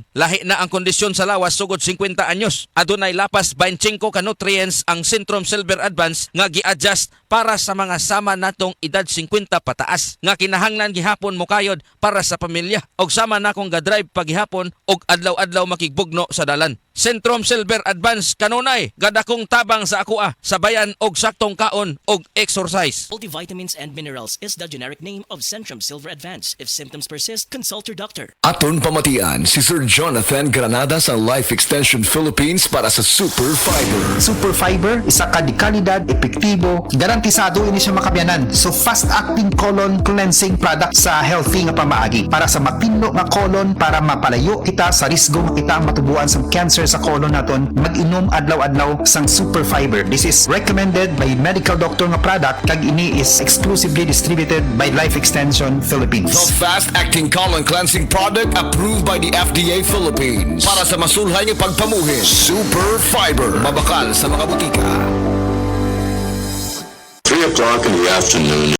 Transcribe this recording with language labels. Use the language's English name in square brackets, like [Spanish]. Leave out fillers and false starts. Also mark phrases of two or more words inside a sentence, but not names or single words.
[Cebuano] Lahi na ang kondisyon sa lawas sugod 50 anyos. Adunay lapas 25 ka nutrients ang Centrum Silver Advance nga gi-adjust para sa mga sama natong edad 50 pataas nga kinahanglan gihapon mo kayod para sa pamilya og sama na kong ga-drive paghihapon og adlaw-adlaw makigbugno sa dalan. Centrum Silver Advance kanunay gadakong tabang sa akoa sabayan og saktong kaon og exercise. [English] Multivitamins and minerals is the generic name of Centrum Silver Advance. If symptoms persist, consult your doctor. [Hiligaynon] Aton pamatian si Sir Jonathan Granada sa Life Extension Philippines para sa Super Fiber. Super Fiber, isa ka di kalidad, epektibo, garantisado ini siya makabiyanan. So [English] fast-acting colon cleansing product [Hiligaynon] sa healthy nga pamaagi para sa mapinno nga colon para mapalayo kita sa risgo kita matubuan sa cancer sa colon naton, mag-inom adlaw-adlaw sang super fiber. [English] This is recommended by medical doctor nga product, [Hiligaynon] kag ini [English] is exclusively distributed by Life Extension Philippines. The fast-acting colon cleansing product approved by the FDA Philippines. [Hiligaynon] Para sa masulhay ng pagpamuhin, Super Fiber. Mabakal sa mga butika. [English] 3 o'clock in the afternoon,